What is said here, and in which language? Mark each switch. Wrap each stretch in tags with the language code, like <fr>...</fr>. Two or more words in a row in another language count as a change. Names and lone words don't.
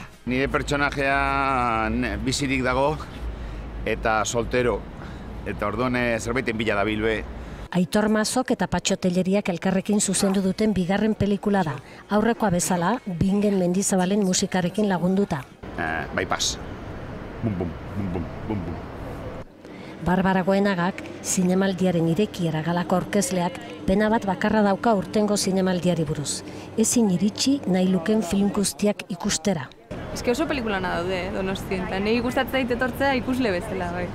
<eu>Nire pertsonajea bizirik dago eta soltero. Eta orduan zerbaiten bila dabil be. Aitor Mazok eta Patxo Telleriak elkarrekin zuzendu duten bigarren pelikula da. Aurrekoa bezala, Bingen Mendizabalen musikarekin lagunduta. Bypass. Bum, bum, bum, bum, bum, bum. Barbara Goenagak, zinemaldiaren irekiera galako aurkezleak, pena bat bakarra dauka urtengo zinemaldiari buruz. Ezin iritsi nahi luken film guztiak ikustera. Eske oso pelikulana daude, Donostien, eta nahi gustatzen zait etortzea ikusle bezala, bai.</eu>